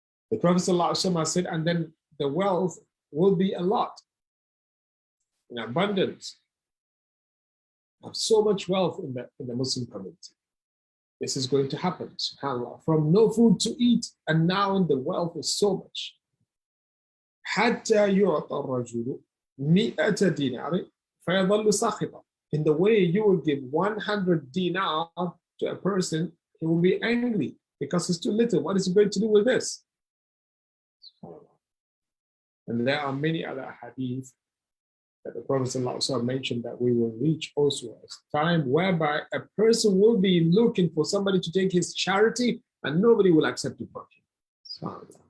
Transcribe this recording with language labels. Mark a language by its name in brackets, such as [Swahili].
[English] The Prophet ﷺ said, and then the wealth will be a lot, in abundance. Have so much wealth in the Muslim community. This is going to happen, subhanAllah, from no food to eat, and now the wealth is so much. [Arabic] حتى يعطى الرجل 100 دينار فيظل ساخطا. [English] In the way you will give 100 dinar to a person, he will be angry because it's too little. What is he going to do with this? And there are many other hadith that the Prophet ﷺ mentioned that we will reach also a time whereby a person will be looking for somebody to take his charity and nobody will accept it from him.